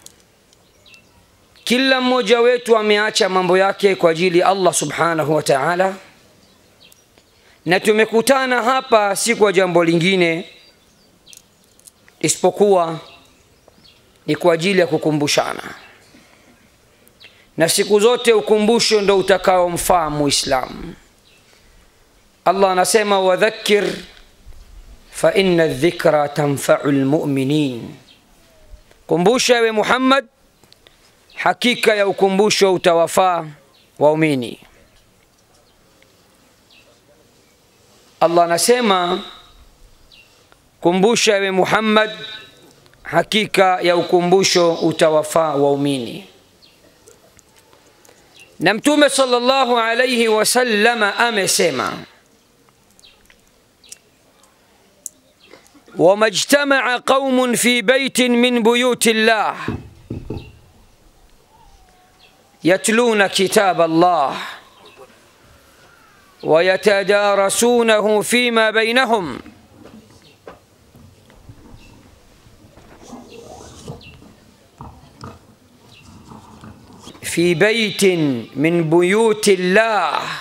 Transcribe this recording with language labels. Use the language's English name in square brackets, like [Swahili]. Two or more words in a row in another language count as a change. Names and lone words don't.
[Swahili] Kila mmoja wetu ameacha mambo yake kwa ajili ya Allah [Arabic] سبحانه وتعالى, [Swahili] na tumekutana hapa si kwa jambo lingine isipokuwa ni kwa ajili ya kukumbushana, na siku zote ukumbusho ndio utakaomfaa Muislamu. Allah anasema [Arabic] وذكر فإن الذكرى تنفع المؤمنين, [Swahili] kumbusha ewe Muhammad, hakika ya ukumbusho utawafaa waumini. Allah anasema kumbusha ewe Muhammad, hakika ya ukumbusho utawafaa waumini. Na Mtume [Arabic] صلى الله عليه وسلم amesema وما اجتمع قوم في بيت من بيوت الله يتلون كتاب الله ويتدارسونه فيما بينهم في بيت من بيوت الله